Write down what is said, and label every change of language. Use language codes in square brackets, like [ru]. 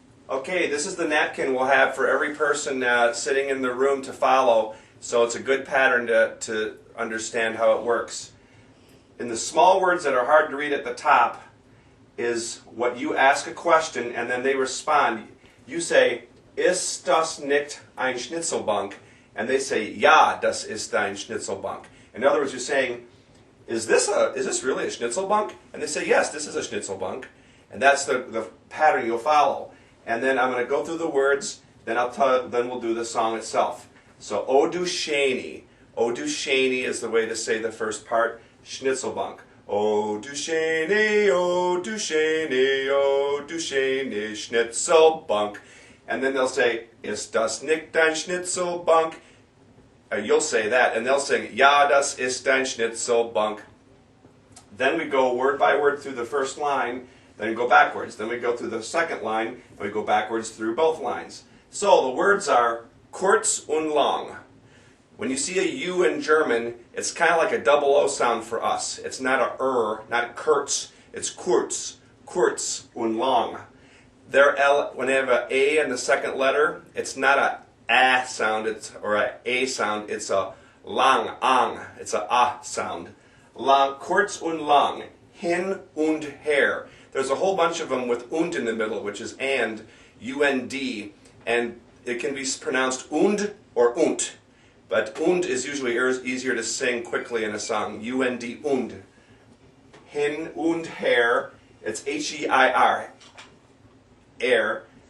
[en] Okay, this is the napkin we'll have for every person sitting in the room to follow. So it's a good pattern to understand how it works. In the small words that are hard to read at the top is what you ask a question and then they respond. You say, [de] "Ist das nicht ein Schnitzelbank?" [en] And they say, [de] "Ja, das ist ein Schnitzelbank." [en] In other words, you're saying, is this really a Schnitzelbank? And they say, "Yes, this is a Schnitzelbank." And that's the pattern you'll follow. And then I'm going to go through the words, then we'll do the song itself. So, [de] O du Schöne. [en] O du Schöne is the way to say the first part. Schnitzelbank. [de] O du Schöne, O du Schöne, O du Schöne, Schnitzelbank. [en] And then they'll say, [de] "Ist das nicht dein Schnitzelbank?" [en] You'll say that, and they'll sing, [de] "Ja, das ist dein Schnitzelbank." [en] Then we go word by word through the first line, then we go backwards. Then we go through the second line, and we go backwards through both lines. So the words are kurz und lang. When you see a U in German, it's kind of like a double O sound for us. It's not a not kurz, it's kurz, kurz und lang. When they have an A in the second letter, it's not a sound, or a sound, it's a lang, ang, it's a sound. [de] Lang, kurz und lang, hin und her. [en] There's a whole bunch of them with und in the middle, which is and, U-N-D, and it can be pronounced und or und. But und is usually easier to sing quickly in a song. U-N-D, und. Hin und her, it's H-E-I-R, air.